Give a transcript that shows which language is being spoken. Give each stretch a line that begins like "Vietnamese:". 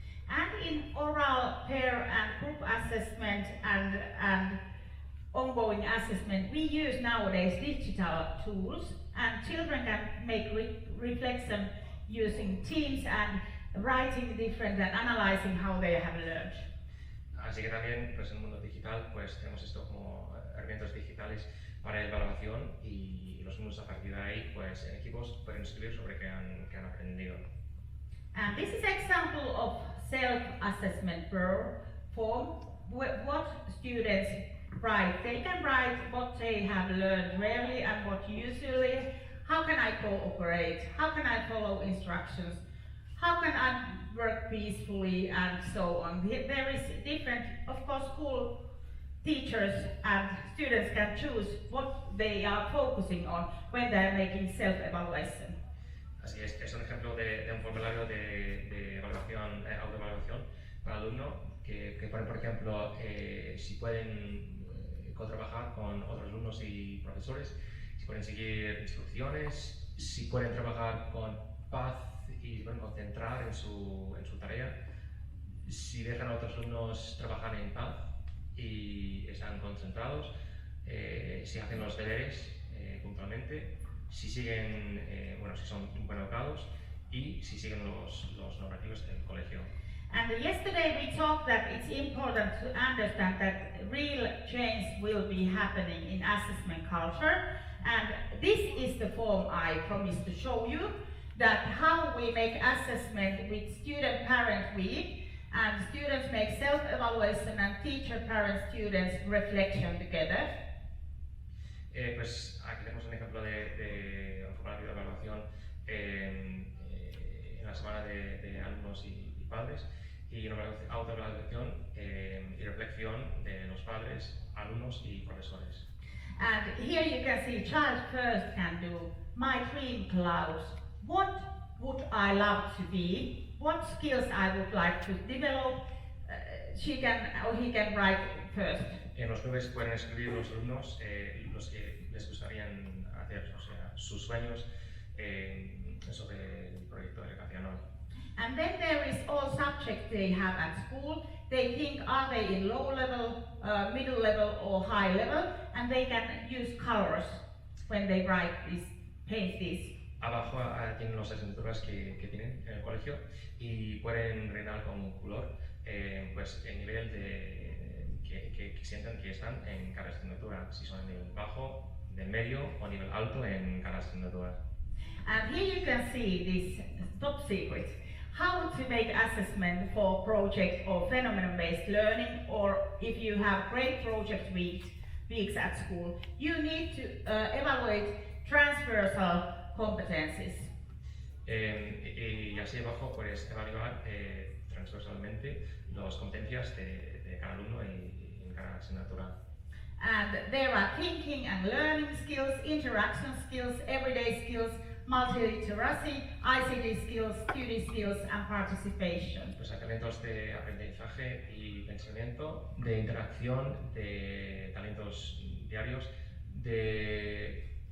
English: And in oral, pair and group assessment and ongoing assessment, we use nowadays digital tools, and children can make reflection using Teams and writing different and analyzing how they have learned.
Spanish: Así que también, pues en el mundo digital, pues tenemos esto como herramientas digitales para evaluación, y los alumnos a partir de ahí, pues en equipos pueden escribir sobre qué han aprendido.
English: And this is example of self-assessment form. What students write, they can write what they have learned rarely and what usually. How can I cooperate? How can I follow instructions? How can I work peacefully, and so on. There is different, of course, school teachers and students can choose what they are focusing on when they are making self-evaluation.
Spanish: Así es un ejemplo de un formulario de evaluación, autoevaluación para el alumno que pone, por ejemplo, si pueden trabajar con otros alumnos y profesores, si pueden seguir instrucciones, si pueden trabajar con paz y se pueden concentrar en su tarea, si dejan a otros alumnos trabajar en paz y están concentrados, si hacen los deberes puntualmente, si siguen, si son bien educados y si siguen los normativos del colegio.
English: And yesterday we talked that it's important to understand that real change will be happening in assessment culture, and this is the form I promised to show you, that how we make assessment with student-parent week, and students make self-evaluation and teacher-parent-students reflection together.
Spanish: Pues aquí tenemos un ejemplo de un formulario de evaluación en la semana de alumnos y padres, y una autoevaluación y reflexión de los padres, alumnos y profesores.
English: And here you can see child first can do my dream clouds. What would I love to be? What skills I would like to develop? She can or he can write first.
Spanish: En los clubes pueden escribir los alumnos los que les gustarían hacer, o sea, sus sueños sobre el proyecto de educación hoy.
English: And then there is all subjects they have at school. They think, are they in low level, middle level or high level? And they can use colors when they write this, paint this.
Spanish: Abajo tienen las asignaturas que tienen en el colegio y pueden rellenar con color pues el nivel que sientan que están en cada asignatura, si son nivel bajo, del medio o nivel alto en cada asignatura.
English: And here you can see this top secret. How to make assessment for project or phenomenon-based learning, or if you have great project weeks at school, you need to evaluate transversal competencies.
Spanish: Y así abajo puedes evaluar transversalmente las competencias de cada alumno y en cada asignatura.
English: And there are thinking and learning skills, interaction skills, everyday skills, multiliteracy, ICT skills, study skills, and participation.
Spanish: Pues hay talentos de aprendizaje y pensamiento, de interacción, de talentos diarios, de